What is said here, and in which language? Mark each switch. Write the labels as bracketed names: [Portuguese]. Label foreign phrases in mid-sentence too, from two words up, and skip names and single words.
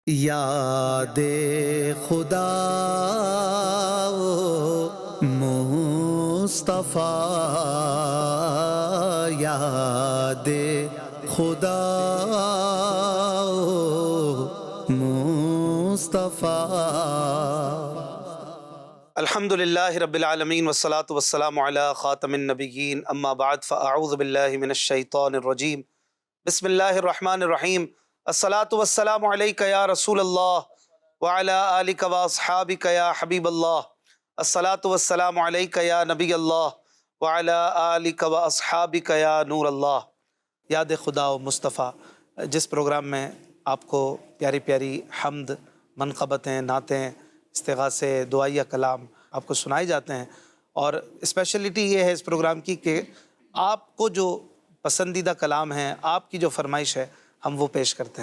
[Urdu] یاد خدا مصطفیٰ، یاد خدا مصطفیٰ۔ [Arabic] الحمد للہ رب العالمین والصلاة والسلام علی خاتم النبیین، اما بعد فاعوذ باللہ من الشیطان الرجیم، بسم اللہ الرحمن الرحیم۔ الصلاة والسلام علیک یا رسول اللہ وعلی آلک واصحابک یا حبیب اللہ۔ الصلاة والسلام علیک یا نبی اللہ وعلی آلک واصحابک یا نور اللہ۔ [Urdu] یاد خدا و مصطفیٰ، جس پروگرام میں آپ کو پیاری پیاری حمد، منقبتیں، نعتیں، استغاثے، دعائیہ کلام آپ کو سنائے جاتے ہیں، اور اسپیشلٹی یہ ہے اس پروگرام کی کہ آپ کو جو پسندیدہ کلام ہیں، آپ کی جو فرمائش ہے، ہم وہ پیش کرتے ہیں۔